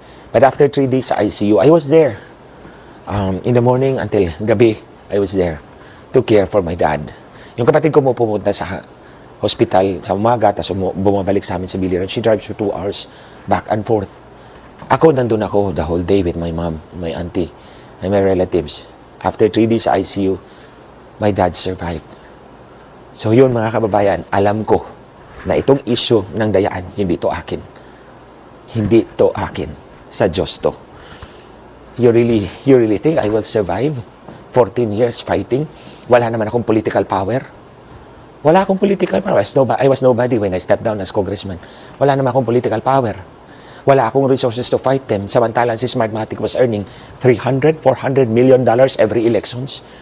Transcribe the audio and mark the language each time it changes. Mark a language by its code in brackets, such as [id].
[en] But after 3 days sa ICU, I was there. In the morning until [tl] gabi, [en] I was there to care for my dad. [tl] Yung kapatid ko mo pumunta sa hospital sa umaga, tapos bumabalik sa amin sa Biliran. [en] She drives for 2 hours back and forth. [tl] Ako, nandun ako [en] the whole day with my mom, my auntie, and my relatives. After 3 days sa ICU, my dad survived. [tl] So yun mga kababayan, alam ko na itong issue ng dayaan, hindi to akin. Hindi to akin. Sa Diyos to. [en] You really think I will survive 14 years fighting? [tl] Wala naman akong political power. Wala akong political power. [en] I was nobody when I stepped down as congressman. [tl] Wala naman akong [en] political power. [tl] Wala akong [en] resources to fight them. [tl] Samantalang si [en] Smartmatic was earning $300, $400 million every elections.